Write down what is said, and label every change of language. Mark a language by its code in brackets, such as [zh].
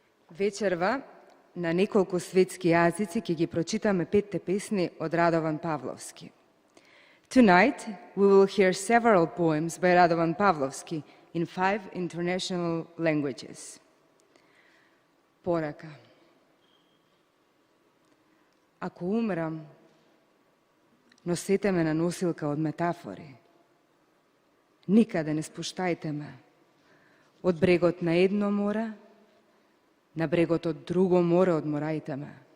[mk] Вечерва на неколку светски јазици ќе ги прочитаме 5 песни од Радован Павловски. [en] Tonight we will hear several poems by Radovan Pavlovski in 5 international languages. [mk] Порака. Ако умрам, носете ме на носилка од метафори. Никаде не спуштајте ме. Од брегот на едно море, на брегот од друго море одморајте ме.